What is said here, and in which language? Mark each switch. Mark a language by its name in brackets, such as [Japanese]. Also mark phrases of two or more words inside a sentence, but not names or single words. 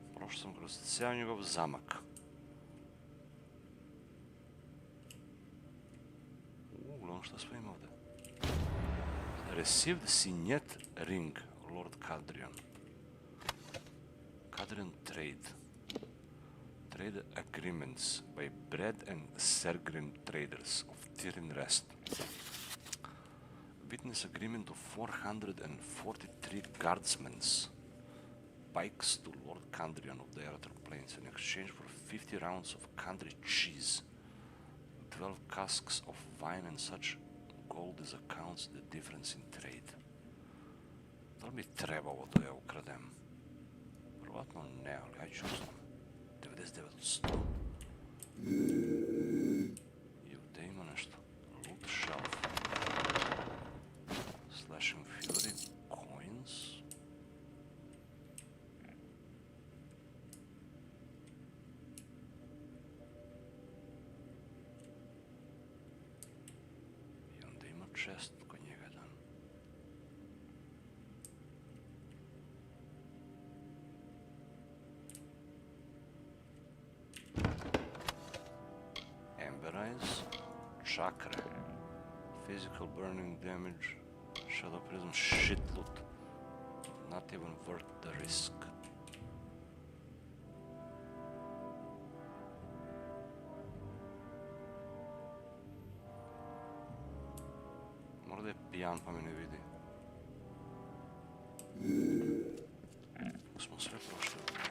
[Serbian] Prošao sam kroz cijel njegov zamak. Uglavnom šta smo imali ovdje? [English] Received signet ring, Lord Cadrian. Cadrian trade. Trade agreements by Bread and Serbian traders of Tirin Rest. Witness agreement of 443 guardsmen's pikes to Lord Cadrian of the Erator Plains in exchange for 50 rounds of country cheese, 12 casks of wine and such gold as accounts the difference in trade. [Serbian] Da li bi trebalo da ja ukradem? Vjerovatno ne, ali ja ću uzmem. 99 od 100. I ovdje ima nešto. [English] Loot shelf. Slash inferior coins. [Serbian] I onda ima chest kod njega dan. [English] Emberize, chakra, physical burning damage, shadow prism, shit loot. Not even worth the risk. [Serbian] Možda je pijan pa me ne vidi. Smo sve prošli.